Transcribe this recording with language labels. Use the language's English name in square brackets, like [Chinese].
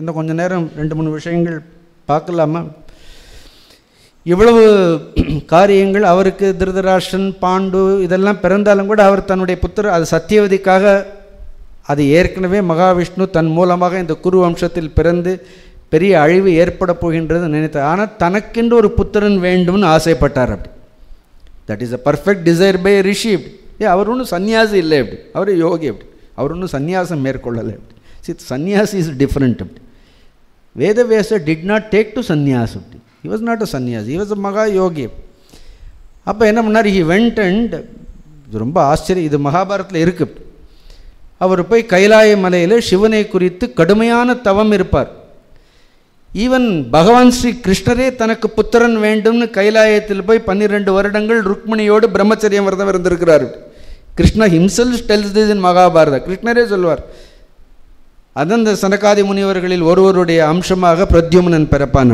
[Tamil] இன்னும் கொஞ்சம் நேரம் 2-3 விஷயங்கள் பார்க்கலாமா? இவ்வளவு காரியங்கள் அவருக்கு திருதராஷ்டிரன், பாண்டு இதெல்லாம் பிறந்தாலும் கூட அவர் தன்னுடைய புத்திர அது சத்தியவதிக்காக, அது ஏற்கனவே மகாவிஷ்ணு தன் மூலமாக இந்த குரு வம்சத்தில் பிறந்து பெரிய அழிவு ஏற்பட போகின்றது நினைத்தார். ஆனால் தனக்கென்று ஒரு புத்திரன் வேண்டும்னு ஆசைப்பட்டார். அப்படி [English] That is a perfect desire by rishi. [Tamil] அப்படி அவர் ஒன்றும் சன்னியாசி இல்லை, அப்படி அவர் யோகி. அப்படி அவர் ஒன்றும் சன்னியாசம் மேற்கொள்ளலை. [English] அப்படி sannyasi is different. அப்படி வேதவியாசர் did not take to sannyas. அப்படி he was not a sannyasi, he was a maha yogi. [Tamil] அப்போ என்ன பண்ணார்? [English] he went and [Tamil] இது ரொம்ப ஆச்சரியம், இது மகாபாரத்தில் இருக்குது. அவர் போய் கைலாய மலையில் சிவனை குறித்து கடுமையான தவம் இருப்பார். ஈவன் பகவான் ஸ்ரீ கிருஷ்ணரே தனக்கு புத்திரன் வேண்டும்னு கைலாயத்தில் போய் 12 வருடங்கள் ருக்மிணியோடு பிரம்மச்சரியம் விரதம் இருந்திருக்கிறார். [English] Krishna himself tells this in Mahabharata. [Tamil] கிருஷ்ணரே சொல்வார், அதன் இந்த சனகாதி முனிவர்களில் ஒருவருடைய அம்சமாக பிரத்யும்னன் பிறப்பான்.